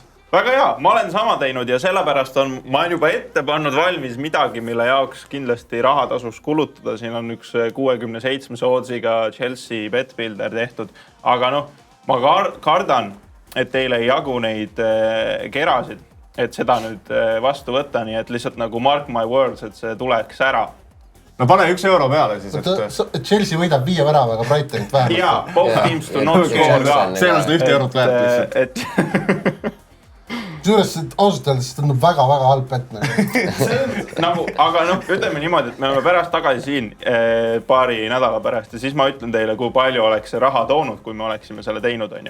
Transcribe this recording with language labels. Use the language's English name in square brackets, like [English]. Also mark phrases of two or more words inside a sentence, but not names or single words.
[Estonian] Väga hea, ma olen sama teinud ja sellepärast ma olen juba ette pannud valmis midagi, mille jaoks kindlasti raha tasuks kulutada. Siin on üks 67 odds'iga Chelsea betbuilder tehtud. Aga ma kardan, et teile ei jagu neid kerasid, et seda nüüd vastu võtta, nii et lihtsalt nagu [English] mark my words, [Estonian] et see tuleks ära. No pane €1 peale siis, et Chelsea võidab 5 väravaga Brightonit vähemalt. Jaa, [English] both teams to not score ka. [Estonian] See on seda €1 väärt lihtsalt. Suures ausalt öeldes tundub väga halb pett. Aga ütleme niimoodi, et me oleme pärast tagasi siin paari nädala pärast ja siis ma ütlen teile, kui palju oleks see raha toonud, kui me oleksime selle teinud, on ju.